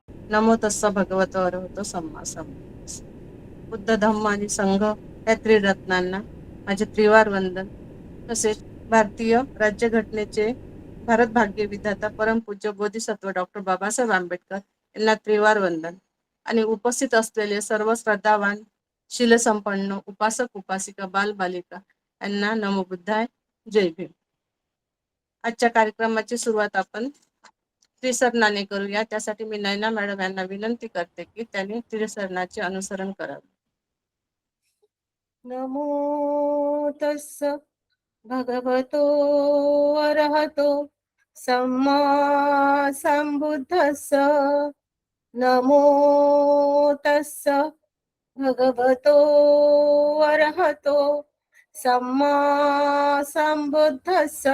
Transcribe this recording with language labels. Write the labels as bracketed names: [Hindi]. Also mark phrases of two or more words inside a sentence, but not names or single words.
[Pali] नमो तस्स भगवतो अरहतो सम्मा संबुद्ध. [Marathi] बुद्ध धम्म आणि संघ या त्रिरत्नांना माझे त्रिवार वंदन. तसेच भारतीय राज्यघटनेचे भारत भाग्य विधाता परमपूज्य बोधिसत्व डॉक्टर बाबासाहेब आंबेडकर यांना त्रिवार वंदन. आणि उपस्थित असलेले सर्व श्रद्धावान शीलसंपन्न उपासक उपासिका बालबालिका यांना [Pali] नमो बुद्धाय, [Marathi] जय भीम. आजच्या कार्यक्रमाची सुरुवात आपण त्रिसरणाने करूया. त्यासाठी मी नयना मॅडम यांना विनंती करते की त्यांनी त्रिसरणाचे अनुसरण करावे. [Pali] नमो तस्स भगवतो अरहतो सम्मा संबुद्धस्स. नमो तस्स भगवतो अरहतो सम्मा संबुद्धस्स.